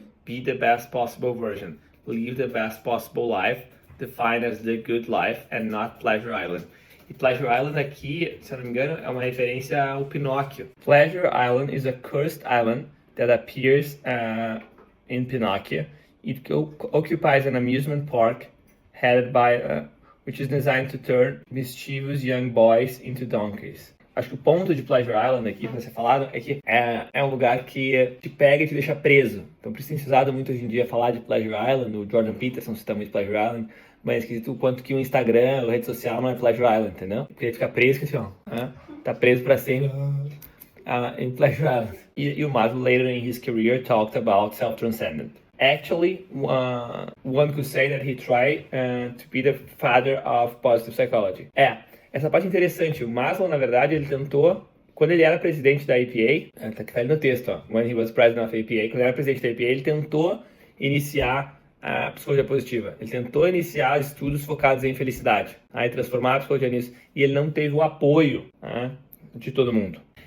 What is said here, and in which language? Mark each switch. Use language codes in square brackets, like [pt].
[en] Be the best possible version. Live the best possible life, defined as the good life and not Pleasure Island. [pt] E Pleasure Island aqui, se eu não me engano, é uma referência ao Pinóquio. [en] Pleasure Island is a cursed island that appears in Pinocchio. It occupies an amusement park headed by, which is designed to turn mischievous young boys into donkeys. [pt] Acho que o ponto de Pleasure Island aqui, para ser falado, é que é um lugar que te pega e te deixa preso. Então, por isso tem se usado muito hoje em dia falar de Pleasure Island. O Jordan Peterson cita muito Pleasure Island, mas é esquisito o quanto que o Instagram, a rede social, não é Pleasure Island, entendeu? Porque ele fica preso, que assim, ó, tá preso para sempre em Pleasure Island. E o [en] Maslow, later in his career, talked about self-transcendent. Actually, one could say that he tried to be the father of positive psychology. [pt] Essa parte é interessante. O Maslow, na verdade, ele tentou, quando ele era presidente da APA, tá ali no texto, ó, [en] when he was president of APA, [pt] quando ele era presidente da APA, ele tentou iniciar a psicologia positiva. Ele tentou iniciar estudos focados em felicidade, e transformar a psicologia nisso, e ele não teve o apoio de todo mundo.